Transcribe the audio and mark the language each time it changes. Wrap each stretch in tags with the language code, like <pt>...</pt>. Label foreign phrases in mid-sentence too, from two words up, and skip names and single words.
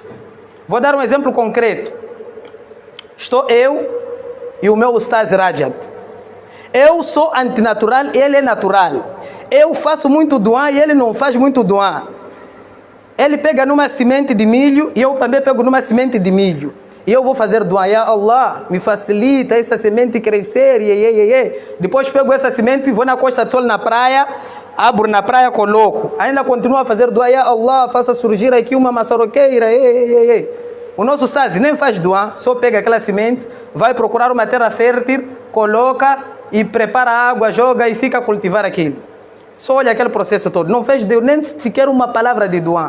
<pt>Vou dar um exemplo concreto. Estou eu e o meu Ustaz Rajab. Eu sou antinatural e ele é natural. Eu faço muito duá e ele não faz muito duá. Ele pega numa semente de milho e eu também pego numa semente de milho. E eu vou fazer dua,</pt> <ar>يا الله,</ar> <pt>me facilita essa semente crescer, Depois pego essa semente, vou na Costa do Sol, na praia, abro na praia, coloco. Ainda continuo a fazer dua,</pt> <ar>يا الله,</ar> <pt>faça surgir aqui uma maçaroqueira, O nosso Ustaz nem faz dua, só pega aquela semente, vai procurar uma terra fértil, coloca e prepara a água, joga e fica a cultivar aquilo. Só olha aquele processo todo. Não fez nem sequer uma palavra de dua.</pt>